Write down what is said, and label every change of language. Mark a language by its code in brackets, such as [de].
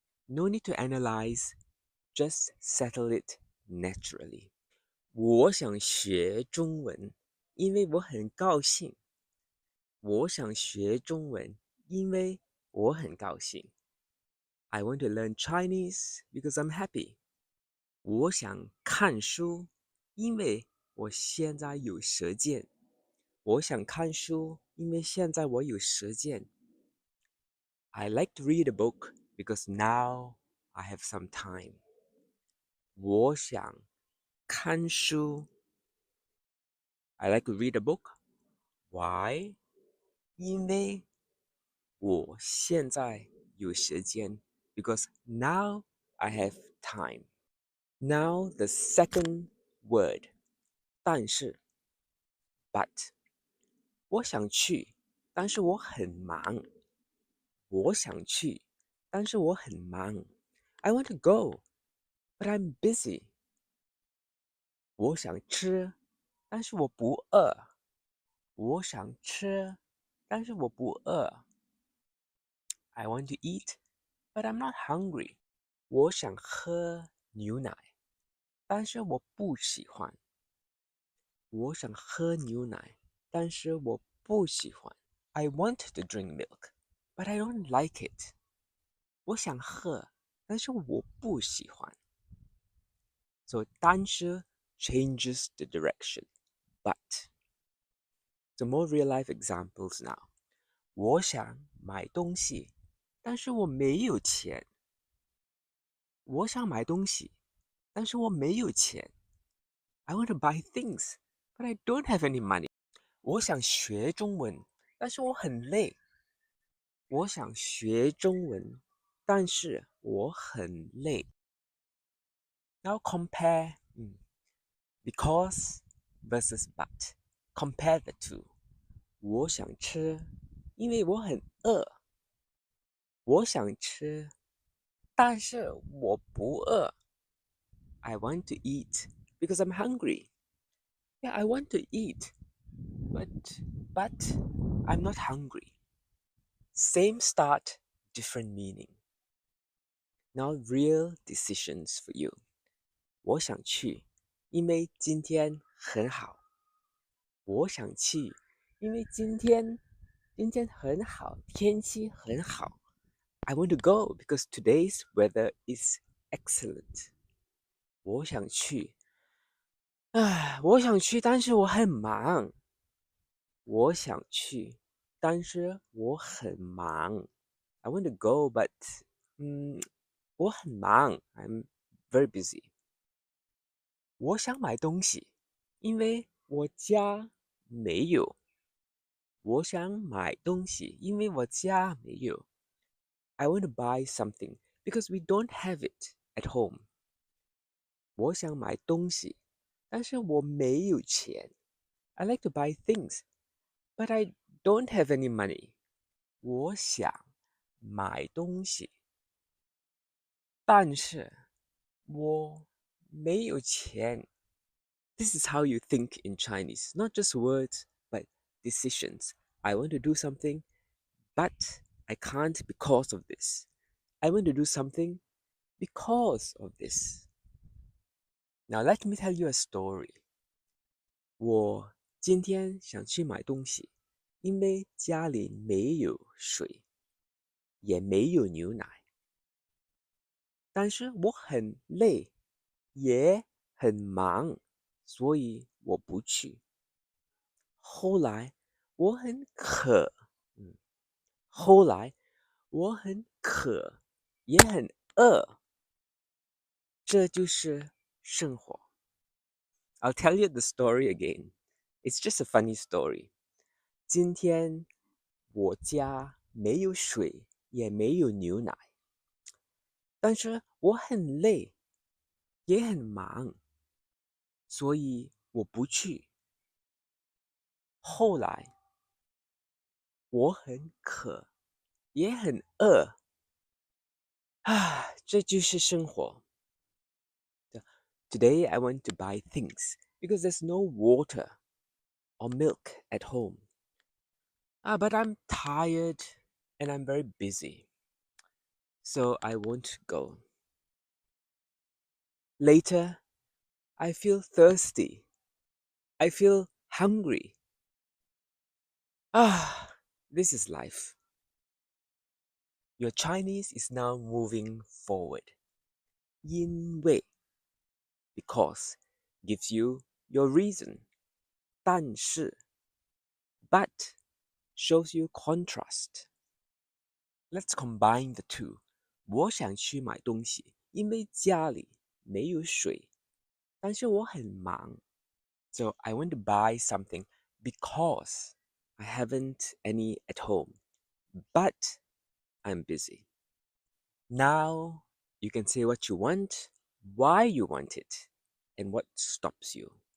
[en] No need to analyze, just settle it naturally. [zh] 我想学中文，因为我很高兴。我想学中文，因为我很高兴。 [en] I want to learn Chinese because I'm happy. [zh] 我想看书，因为我现在有时间。我想看书，因为现在我有时间。 [en] I like to read a book because now I have some time. [zh] 我想看书。 [en] I like to read a book. Why? [zh] 因为我现在有时间 [en] because now I have time. Now the second word, 但是 but. [zh] 我想去，但是我很忙。我想去，但是我很忙。 [en] I want to go, but I'm busy. [zh] 我想吃，但是我不饿。我想吃，但是我不饿。 [en] I want to eat, but I'm not hungry. [zh] 我想喝牛奶，但是我不喜欢。我想喝牛奶，但是我不喜欢。 [en] I want to drink milk, but I don't like it. [zh] 我想喝，但是我不喜欢。 [en] So 但是 changes the direction, but. Some more real life examples now. [zh] 我想买东西，但是我没有钱。我想买东西，但是我没有钱。 [en] I want to buy things, but I don't have any money. [zh] 我想学中文，但是我很累。我想学中文，但是我很累。 [en] Now compare because versus but. Compare the two. [zh] 我想吃，因为我很饿。我想吃，但是我不饿。 [en] I want to eat because I'm hungry. Yeah, I want to eat, but I'm not hungry. Same start, different meaning. Now real decisions for you. [zh] 我想去，因为今天很好。我想去，因为今天很好，天气很好。 [en] I want to go because today's weather is excellent. [zh] 我想去，我想去，但是我很忙。我想去，但是我很忙。 [en] I want to go, but [zh] 我很忙。 [en] I'm very busy. [zh] 我想买东西，因为我家没有。我想买东西，因为我家没有。 [en] I want to buy something because we don't have it at home. [zh] 我想买东西，但是我没有钱。 [en] I like to buy things, but I don't have any money. [zh] 我想买东西，但是我没有钱。 [en] This is how you think in Chinese, not just words, but decisions. I want to do something, but I can't because of this. I want to do something because of this. Now let me tell you a story. [zh] 我今天想去买东西，因为家里没有水，也没有牛奶，但是我很累，也很忙，所以我不去。后来我很渴，嗯，后来我很渴，也很饿，这就是生活。 [en] I'll tell you the story again. It's just a funny story. [zh] 今天我家没有水，也没有牛奶，但是我很累，也很忙，所以我不去。后来我很渴，也很饿，啊，这就是生活。 [en] Today I want to buy things because there's no water or milk at home. But I'm tired and I'm very busy, so I won't go. Later, I feel thirsty. I feel hungry. Ah, this is life. Your Chinese is now moving forward. 因为 because gives you your reason. 但是 but shows you contrast. Let's combine the two. [zh] 我想去买东西，因为家里没有水，但是我很忙。 [en] So I want to buy something because I haven't any at home, but I'm busy. Now you can say what you want, why you want it, and what stops you.